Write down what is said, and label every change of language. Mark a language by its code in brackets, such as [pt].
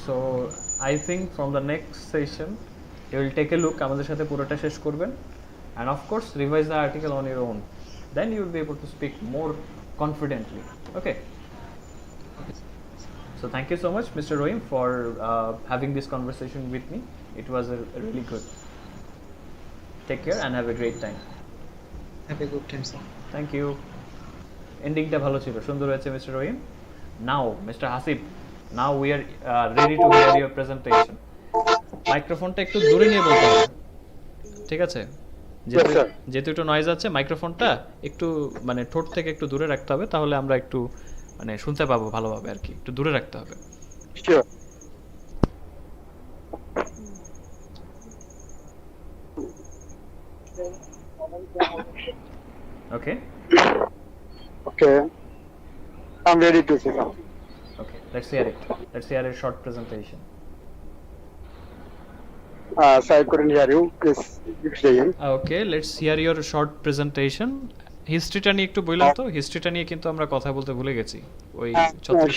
[en] So I think from the next session you will take a look, [bn] আমাদের সাথে পুরোটা শেষ করবেন, [en] and of course revise the article on your own, then you will be able to speak more confidently. Okay, so thank you so much, Mr. Rohim, for having this conversation with me. It was really good. Take care and have a great time. Have a good time, sir. Thank you. [bn] এন্ডিংটা ভালো ছিল, সুন্দর হয়েছে mister Rahim. [en] Now mister Hasib, now we are ready to hear your presentation. [bn] মাইক্রোফোনটা একটু দূরে নিয়ে বলতে হবে, ঠিক আছে? যেহেতু একটু নয়েজ আছে, মাইক্রোফোনটা একটু মানে ঠোঁট থেকে একটু দূরে রাখতে হবে, তাহলে আমরা একটু মানে শুনতে পাবো ভালোভাবে আর কি, একটু দূরে রাখতে হবে। [en] Sure. Okay. Okay. I'm ready to say something. Okay, let's hear it. Let's hear a short presentation. So I couldn't hear you. Please keep saying. Okay, let's hear your short presentation. [bn] হিস্ট্রিটা নিয়ে একটু বললাম তো, হিস্ট্রিটা নিয়ে কিন্তু আমরা কথা বলতে ভুলে গেছি, ওই 36